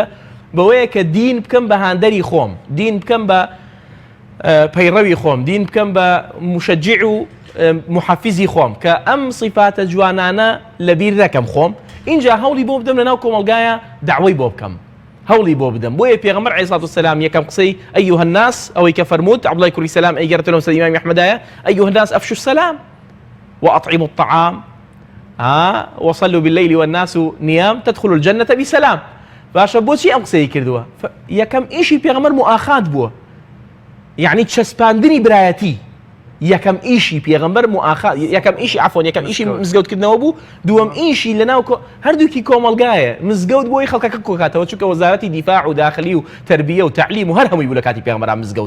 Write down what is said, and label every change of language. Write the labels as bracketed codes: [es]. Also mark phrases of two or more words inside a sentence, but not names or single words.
[ckb] بەوەیە کە دین بکەم بە هاندەری خۆم دین بکەم بە پەیڕەوی خۆم دین بکەم بە مشجع و محافزی خۆم کە ئەم صفاتە جوانانە لەبیر دەکەم خۆم اینجا هەوڵی بۆ بدەم لە ناو کۆمەڵگایە داوای بۆ بکەم هەوڵی بۆ بدەم. بۆیە پێغەمبەر [ar] عەلەیهی سەڵاتو وەسەلام [ckb] یەکەم قسەی [ar] ئەیها الناس [ckb] ئەوەی کە فەرمووت عەبدوڵای کوڕی سەلام ئەیگەڕێتەوە لە مەسنەد ئیمامی ئەحمەدایە [ar] ئەیها الناس ئەفشوا السەلام وأطعموا الطعام وصلوا بالليل والناس نيام تدخلوا الجنة بسلام. [ckb] باشە بۆچی ئەم قسەی کردووە؟ یەکەم ئیشی پێغەمبەر مؤاخات بووە یعنی چەسپاندنی برایەتی. یەکەم ئیشی پێغەمبەر مؤاخات یەکەم ئیشی عەفوەن یەکەم ئیشی مزگەوتکردنەوە بوو. دووەم ئیشی لەناو هەردووکی کۆمەڵگایە مزگەوت بۆی خەڵکەکە کۆکاتەوە چونکە وەزارەتی دیفاع و داخلی و تەربیە و تعلیم و هەر هەمووی بوو لە کاتی پێغەمبەران مزگەوت.